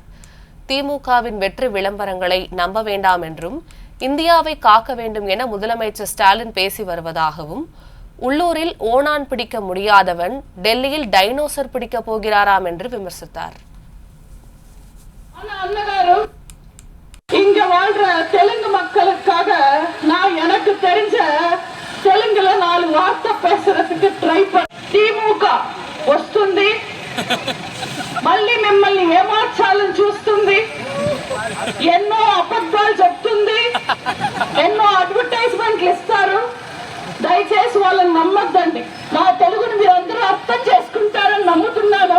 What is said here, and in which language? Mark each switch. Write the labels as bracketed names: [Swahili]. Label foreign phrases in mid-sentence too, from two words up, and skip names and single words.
[Tamil] திமுகவின் வெற்றி விளம்பரங்களை நம்ப வேண்டாம் என்றும் இந்தியாவை காக்க வேண்டும் என முதலமைச்சர் ஸ்டாலின் பேசி வருவதாகவும், உள்ளூரில் ஓணான் பிடிக்க முடியாதவன் டெல்லியில் டைனோசர் பிடிக்க போகிறாராம் என்று விமர்சித்தார். இங்க வாழ்ற தெலுங்கு மக்களுக்காக நான் எனக்கு தெரிஞ்ச தெலுங்குல 4 வார்த்தை பேசுறதுக்கு ட்ரை பண்ண. [Telugu] திமுக వస్తుంది, మళ్ళీ మిమ్మల్ని ఏమార్చాలని చూస్తుంది, ఎన్నో అబద్ధాలు చెప్తుంది, ఎన్నో అడ్వర్టైజ్మెంట్లు ఇస్తారు. దయచేసి వాళ్ళని నమ్మొద్దండి. నా తెలుగుని మీరందరూ అర్థం చేసుకుంటారని నమ్ముతున్నాను.